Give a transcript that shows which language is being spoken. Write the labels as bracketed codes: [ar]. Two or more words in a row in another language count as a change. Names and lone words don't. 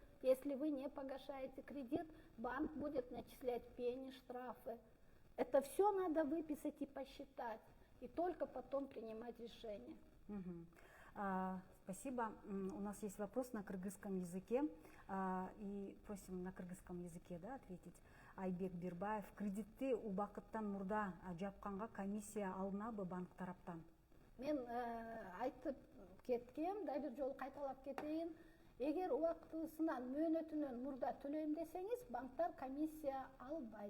[ru] Если вы не погашаете кредит, банк будет начислять пени, штрафы. Это все надо выписать и посчитать, и только потом принимать решение. Спасибо. У нас есть вопрос на кыргызском языке, и просим на кыргызском языке, да, ответить. [ky] Айбек Бирбаев, кредитти убакыттан мурда жапканга комиссия алынабы банк тараптан? Мен айтып кеткем, да бир жолу кайталап кетейин. Эгер убактысынан мөөнөтүнөн мурда төлөйм десеңиз, банктар комиссия албайт.